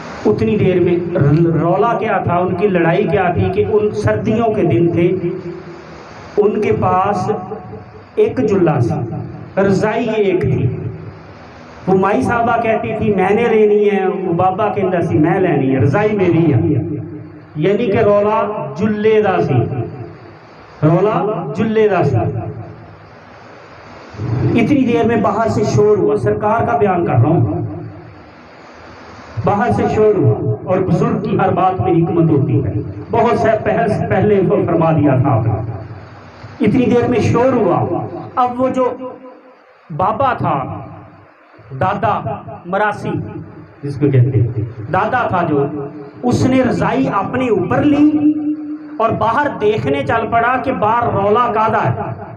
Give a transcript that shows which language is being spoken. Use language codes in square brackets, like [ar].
[ur] اتنی دیر میں رولا کیا تھا، ان کی لڑائی کیا تھی کہ ان سردیوں کے دن تھے، ان کے پاس ایک جلا سی، رضائی ایک تھی. وہ مائی صاحبہ کہتی تھی میں نے لینی ہے، وہ بابا کہتا سی میں لینی ہے، رضائی میری ہے. [pa] یعنی کہ رولا جلے دا سی، رولا جلے دا سی. [ur] اتنی دیر میں باہر سے شور ہوا، سرکار کا بیان کر رہا ہوں، باہر سے شور ہوا. اور بزرگ کی ہر بات میں حکمت ہوتی ہے، بہت سے پہلے وہ فرما دیا تھا آپ نے. اتنی دیر میں شور ہوا. اب وہ جو بابا تھا، دادا مراسی جس کو کہتے ہیں، دادا تھا جو، اس نے رضائی اپنے اوپر لی اور باہر دیکھنے چل پڑا کہ [pa] باہر رولا کادا ہے.